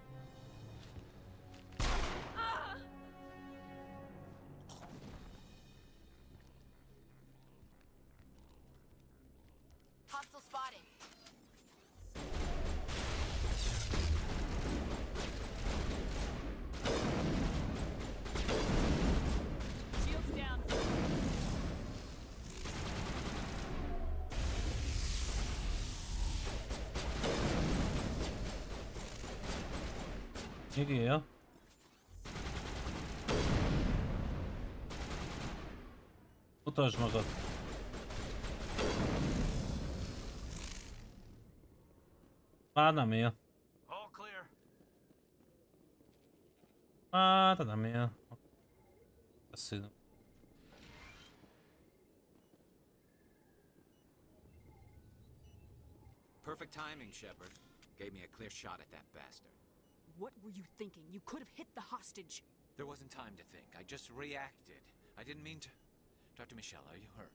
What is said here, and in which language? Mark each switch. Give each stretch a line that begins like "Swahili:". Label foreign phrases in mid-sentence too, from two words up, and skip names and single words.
English: Hostile spotted. Shields down.
Hungarian: Igen. Mutasd magad. Már nem él.
English: All clear.
Hungarian: Már nem él. Beszélünk.
English: Perfect timing, Shepard. Gave me a clear shot at that bastard. What were you thinking? You could have hit the hostage. There wasn't time to think. I just reacted. I didn't mean to... Dr. Michelle, are you hurt?